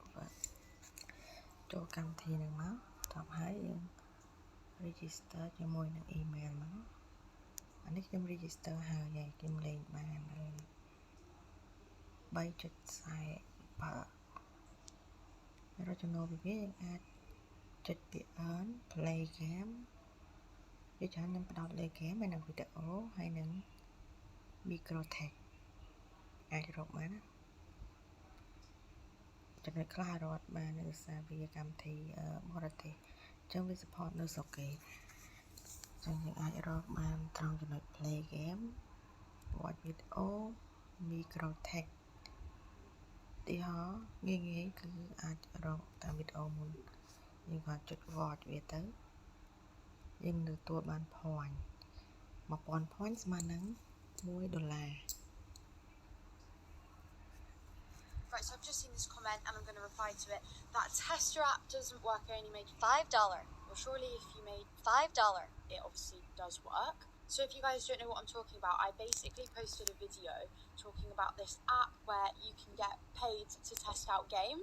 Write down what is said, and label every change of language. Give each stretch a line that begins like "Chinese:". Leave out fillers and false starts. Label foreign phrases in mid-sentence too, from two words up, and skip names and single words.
Khmer: ចូលកម្មវិធីនឹងមកតបហើយយើង register ជាមួយនឹង email មកអានេះខ្ញុំ register ហើយខ្ញុំលេងបាន3.40 រកចំណូលពីវាយើងអាចចុចពាក្យ
English: earn play game
Khmer: វាច្រើននឹងផ្ដោតលើ game ហើយនឹងវីដេអូហើយនឹង microtech អាចរកបានណា ចំណុចខ្លះរត់បានដោយសារវាកម្មវិធីបរទេសអញ្ចឹងវា support នៅស្រុកគេអញ្ចឹងយើងអាចរកបានត្រង់ចំណុច
English: play game watch video microtech
Khmer: ទីហោងាយគឺអាចរកតាមវីដេអូមុនយើងគាត់ចុច watch វាទៅយើងនឹងទទួលបាន point 1000 point ស្មើនឹង$1
English: Right, so I've just seen this comment and I'm going to reply to it. That tester app doesn't work, I only made $5. Well, surely if you made $5, it obviously does work. So if you guys don't know what I'm talking about, I basically posted a video talking about this app where you can get paid to test out games.